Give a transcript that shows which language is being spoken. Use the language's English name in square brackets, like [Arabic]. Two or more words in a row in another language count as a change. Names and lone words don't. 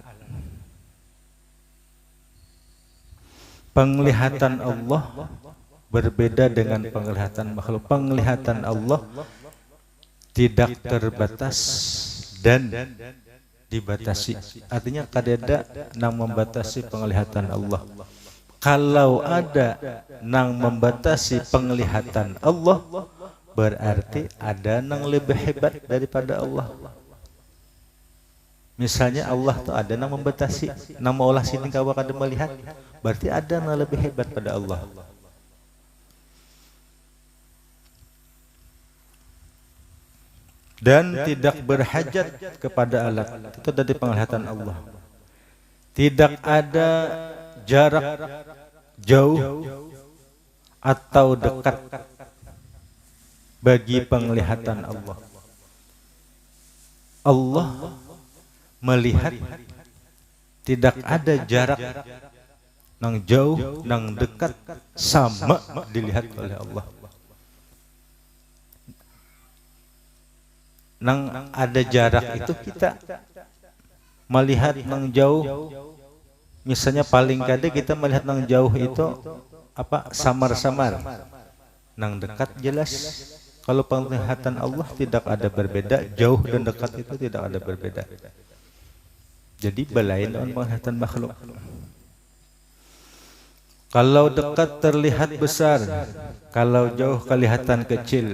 [Indonesian] Penglihatan Allah berbeda dengan penglihatan makhluk. Penglihatan Allah tidak terbatas dan dibatasi. [Banjar] Artinya kadeda nang membatasi penglihatan Allah. [Indonesian] Kalau ada nang membatasi penglihatan Allah, berarti ada nang lebih hebat daripada Allah. Misalnya Allah tuh ada nang membatasi, [Banjar] nang maulah sini kawa kada melihat, [Indonesian] berarti ada nang lebih hebat pada Allah. Dan tidak berhajat kepada alat. Itu dari penglihatan Allah. Tidak ada jarak jauh atau dekat bagi penglihatan Allah. Allah melihat tidak ada jarak nang jauh nang dekat sama dilihat oleh Allah. Nang ada jarak itu kita melihat nang jauh, misalnya paling kada kita melihat nang jauh itu apa samar-samar, nang dekat jelas. Kalau penglihatan Allah tidak ada berbeda, jauh dan dekat itu tidak ada berbeda. [Banjar] Jadi belain on penglihatan makhluk. [Indonesian] Kalau dekat terlihat besar, kalau jauh kelihatan kecil.